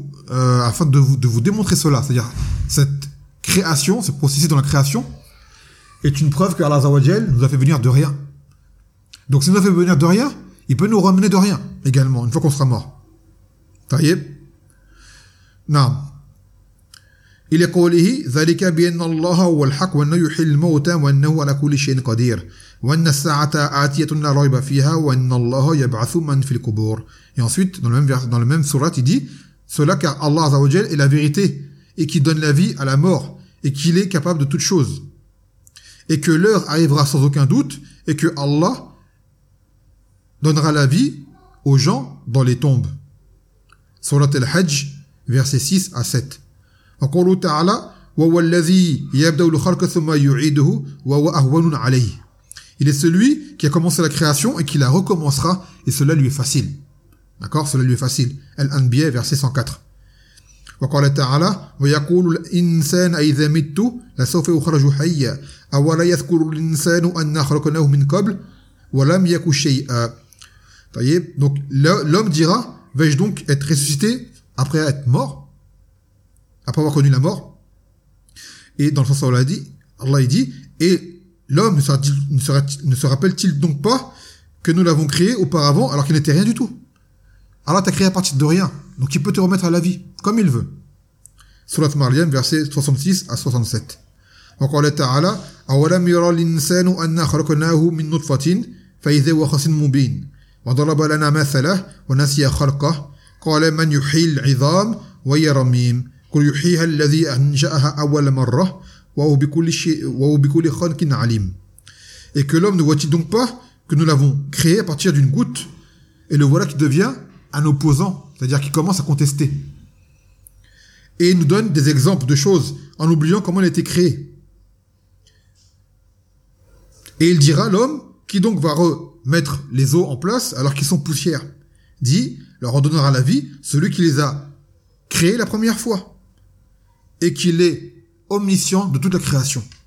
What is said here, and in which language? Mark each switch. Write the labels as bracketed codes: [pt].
[fr] Afin de vous démontrer cela, c'est-à-dire cette création, ce processus dans la création, est une preuve que Allah Azawajal nous a fait venir de rien. Donc s'il nous a fait venir de rien, il peut nous ramener de rien également, une fois qu'on sera mort. [ar] Taïeb. Naam. Il est qu'olihi, ذَلِكَ بِيَنَّ اللَّهَ هُوَ الْحَقُّ وَأَنَّهُ يُحْيِي الْمَوْتَى وَأَنَّهُ عَلَى كُلِّ شَيْءٍ قَدِيرٌ وَأَنَّ السَّاعَةَ آتِيَةٌ لَا رَيْبَ فِيهَا وَأَنَّ اللَّهَ يَبْعَثُ مَن فِي الْقُبُورِ. [fr] Et ensuite, dans le même sourate, il dit cela car Allah Azza wa Jal est la vérité et qui donne la vie à la mort et qu'il est capable de toutes choses. Et que l'heure arrivera sans aucun doute et que Allah donnera la vie aux gens dans les tombes. Sourate Al-Hajj, versets 6 à 7. [ar] وقوله تعالى وهو الذي يبدا الخلق ثم يعيده وهو اهون عليه. [fr] Il est celui qui a commencé la création et qui la recommencera et cela lui est facile. D'accord, cela lui est facile. Al-Anbiya verset 104. [ar] وقال تعالى ويقول الانسان اذا مت لسوف يخرج حيا او لا يذكر الانسان ان خلقناه من قبل ولم يكن شيئا. طيب, [fr] donc l'homme dira vais-je donc être ressuscité après être mort? Après avoir connu la mort. Et dans le sens où Allah dit, et l'homme ne se rappelle-t-il donc pas que nous l'avons créé auparavant alors qu'il n'était rien du tout? Allah t'a créé à partir de rien. Donc il peut te remettre à la vie, comme il veut. Surat Maryam, verset 66 à 67. Donc Allah Ta'ala, [ar] أَوَلَمْ يَرَى الْإِنسَانُ أَنَّا خَلَقْنَاهُ مِنْ نُطْفَةٍ فَإِذَا هُوَ خَصِيمٌ مُبِينٌ وَضَرَبَ لَنَا مَثَلًا وَنَسِيَ خَلْقَهُ قَالَ مَنْ يُحْيِي الْعِظَامَ وَهِيَ رَمِيمٌ قُلْ يُحْيِيهَا الَّذِي أَنْشَأَهَا أَوَّلَ مَرَّةٍ وَهُوَ بِكُلِّ خَلْقٍ عَلِيمٌ. [fr] Et que l'homme ne voit-il donc pas que nous l'avons créé à partir d'une goutte, et le voilà qui devient un opposant, c'est-à-dire qui commence à contester. Et il nous donne des exemples de choses en oubliant comment elle a été créée. Et il dira, l'homme, qui donc va remettre les eaux en place alors qu'ils sont poussières, dit, leur redonnera la vie celui qui les a créé la première fois, et qu'il est omniscient de toute la création.